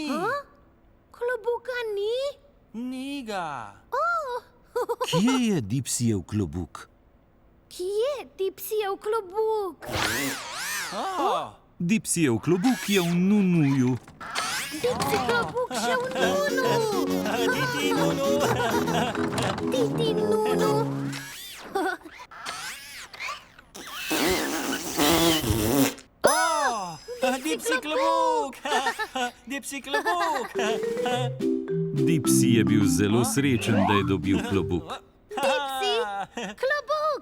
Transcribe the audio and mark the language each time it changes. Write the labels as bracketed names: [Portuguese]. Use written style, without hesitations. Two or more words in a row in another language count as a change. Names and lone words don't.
[Slovenian] Klobuka ni? Ni ga. Kje je Dipsyjev klobuk? Kje Dipsyjev klobuk? Dipsyjev klobuk je v nunuju. Dipsy klobuk še v nunu! Titi nunu. Titi nunu! Dipsy klobuk. Dipsy klobuk. Dipsy je bil zelo srečen, da je dobil klobuk. Dipsy klobuk!